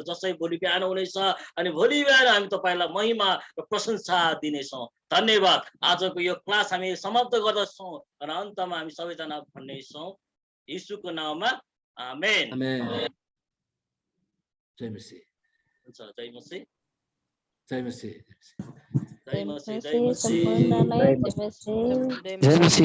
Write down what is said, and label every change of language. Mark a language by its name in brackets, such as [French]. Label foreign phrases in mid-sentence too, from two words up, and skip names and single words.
[Nepali] जसै भोलि बिहान हुनेछ अनि भोलि बिहान हामी तपाईँलाई महिमा र प्रशंसा दिनेछौँ। धन्यवाद। आजको यो क्लास हामी समाप्त गर्दछौँ र अन्तमा हामी सबैजना भन्नेछौँ यीशुको नाममा आमेन। आमेन। जय मसीह। हुन्छ, जय मसीह। जय मसीह। जय मसीह। जय जय मसीह। मसीह सम्पूर्णलाई जय मसीह। जय मसीह।